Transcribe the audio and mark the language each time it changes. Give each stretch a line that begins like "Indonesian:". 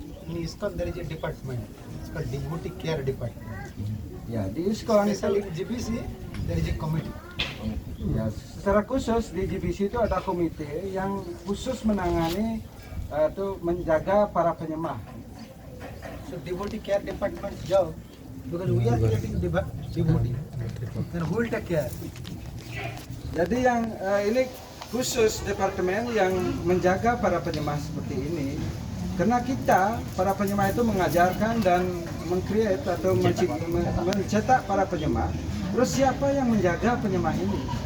English: In ISKCON there is a department. It's called Devotee Care Department.
Indonesian: Ya, di ISKCON
English: Especially
Indonesian: itu
English: in GBC, there is a committee.
Indonesian: ya, secara khusus di GBC itu ada komite yang khusus menangani atau menjaga para penyembah.
English: So Devotee Care Department job, because we are creating devotee. Then who will take care?
Indonesian: Jadi yang ini khusus departemen yang menjaga para penyembah seperti ini. Karena kita, para penyembah itu mengajarkan dan meng-create atau mencetak para penyembah. Terus siapa yang menjaga penyembah ini?